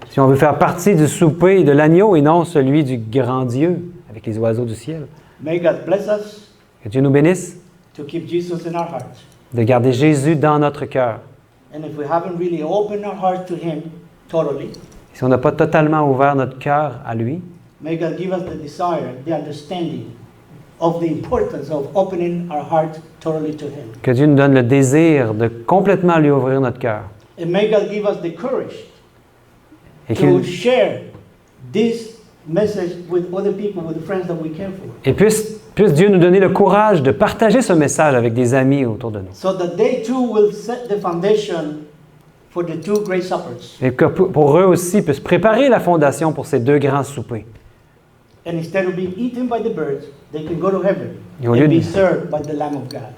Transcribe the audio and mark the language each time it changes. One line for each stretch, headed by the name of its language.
French: si on veut faire partie du souper de l'agneau et non celui du grand Dieu avec les oiseaux du ciel.
English: May God bless us
French: Que Dieu nous bénisse
English: to keep Jesus in our hearts.
French: de garder Jésus dans notre cœur.
English: And if we haven't really opened our heart to him totally,
French: Si on n'a pas totalement ouvert notre cœur à lui,
English: may God give us the desire, the understanding of the importance of opening our heart totally to him.
French: que Dieu nous donne le désir de complètement lui ouvrir notre cœur.
English: And may God give us the courage
French: Et
English: to
French: qu'il
English: share this message with other people, with the friends that we care for,
French: et puisse Dieu nous donner le courage de partager ce message avec des amis autour de nous.
English: so that they too will set the foundation for the two great suppers.
French: Et que pour eux aussi puissent préparer la fondation pour ces deux grands soupers.
English: And instead of being eaten by the birds, they can go to heaven
French: Et au lieu
English: and be
French: de-
English: served by the Lamb of God.